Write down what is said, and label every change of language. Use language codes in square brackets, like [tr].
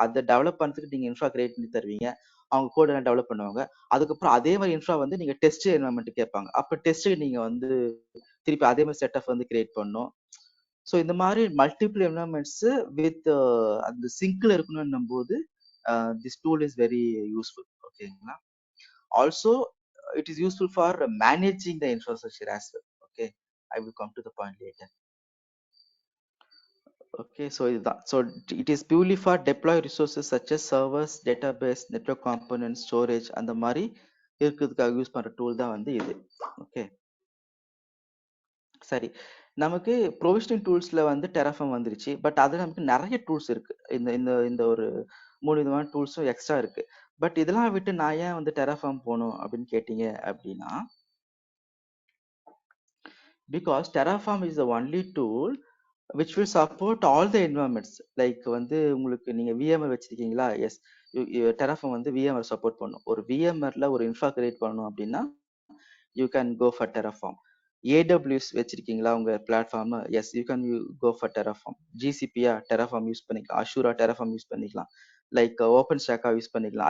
[ta] அத டெவலப் பண்றதுக்கு நீங்க இன்ஃப்ரா கிரியேட் பண்ணி தருவீங்க. அவங்க கோட் எல்லாம் டெவலப் பண்ணுவாங்க. அதுக்கப்புறம் அதே மாதிரி இன்ஃப்ரா வந்து நீங்க டெஸ்ட் என்வரன்மென்ட் கேட்பாங்க. அப்ப டெஸ்ட்டுக்கு நீங்க வந்து திருப்பி அதே மாதிரி செட் ஆஃப் வந்து கிரியேட் பண்ணணும். ஸோ இந்த மாதிரி மல்டிபிள் என்வரன்மெண்ட்ஸ் வித் அந்த சிங்க்ல இருக்கணும்னும் போது [en] This tool is very useful. [ta] ஓகேங்களா. [en] Also it is useful for managing the infrastructure as well. Okay, I will come to the point later. Okay, so it is purely for deploy resources such as servers, database, network components, storage [ta] அந்த மாதிரி இருக்கிறதுக்காக use பண்ற tool தான் வந்து இது. Okay, சரி. நமக்கு provisioning டூல்ஸ்ல வந்து டெராஃபார்ம் வந்துருச்சு. பட் அது நமக்கு நிறைய டூல்ஸ் இருக்கு. இந்த இந்த இந்த ஒரு 3 விதமான டூல்ஸும் எக்ஸ்ட்ரா இருக்கு. பட் இதெல்லாம் விட்டு நான் ஏன் வந்து டெராஃபார்ம் போகணும் அப்படின்னு கேட்டீங்க அப்படின்னா, [en] because Terraform is the only tool which will support all the environments. [ta] Like வந்து உங்களுக்கு நீங்க VMware வச்சிருக்கீங்களா? எஸ். Terraform வந்து VMware சப்போர்ட் பண்ணும். ஒரு VMwareல ஒரு இன்ஃப்ரா கிரியேட் பண்ணணும் அப்படின்னா [en] you can go for Terraform. [ta] AWS வச்சிருக்கீங்களா உங்க platform? [en] Yes, you can go for Terraform. [ta] GCP-யா Terraform use பண்ணிக்கலாம். அஷூரா Terraform யூஸ் பண்ணிக்கலாம். லைக் ஓப்பன் ஸ்டாக்கா யூஸ் பண்ணிக்கலாம்.